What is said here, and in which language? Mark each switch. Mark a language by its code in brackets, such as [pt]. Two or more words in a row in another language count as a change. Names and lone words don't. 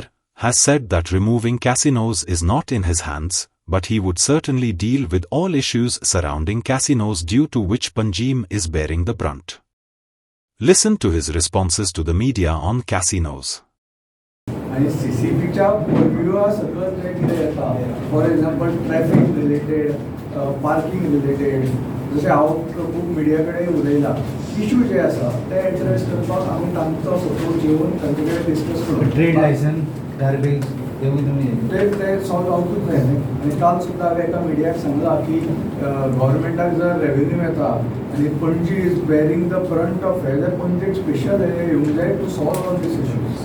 [en] has said that removing casinos is not in his hands, but he would certainly deal with all issues surrounding casinos due to which Panjim is bearing the brunt. Listen to his responses to the media on casinos. [kok] आणि CCTVच्या व्ह्यूवर सगळं जे कितें येता [en] for example traffic related parking related [kok] जशें हांव खूब मिडिया कडेन उलयलां इश्यू जे आसा ते एड्रेस करपाक आमी तांचो सपोर्ट घेवन तांचे कडेन डिस्कस करून [en] trade license garbage [kok] ते सॉल्व जावंकूच जाय न्ही आनी काल सुद्दां हांवें एका मिडियाक सांगलां की गव्हर्मेंटाक जर रेव्हेन्यू येता आनी पणजी [en] is bearing the front of [kok] हे जाल्यार पणजेक स्पेशल हे येवंक जाय [en] to solve all these issues